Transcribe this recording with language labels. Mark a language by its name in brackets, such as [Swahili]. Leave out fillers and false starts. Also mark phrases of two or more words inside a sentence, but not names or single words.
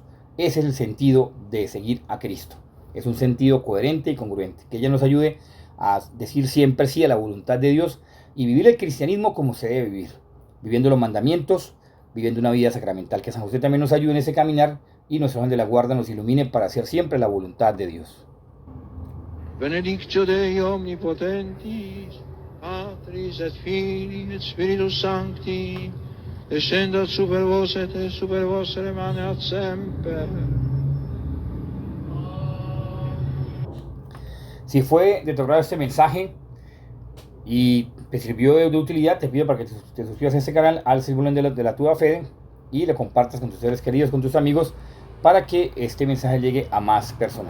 [Spanish] Ese es el sentido de seguir a Cristo. Es un sentido coherente y congruente. Que ella nos ayude a decir siempre sí a la voluntad de Dios y vivir el cristianismo como se debe vivir, viviendo los mandamientos, viviendo una vida sacramental. Que San José también nos ayude en ese caminar y nuestro ángel de la guarda nos ilumine para hacer siempre la voluntad de Dios. [Latin] Benedictio Dei omnipotentis, Patris et Filii et Spiritus Sancti, descendat super vos et super vos remaneat semper. [Spanish] Si fue de tu agrado este mensaje y te sirvió de utilidad, te pido para que te suscribas a este canal, al símbolo de la Tua Fede, y lo compartas con tus seres queridos, con tus amigos, para que este mensaje llegue a más personas.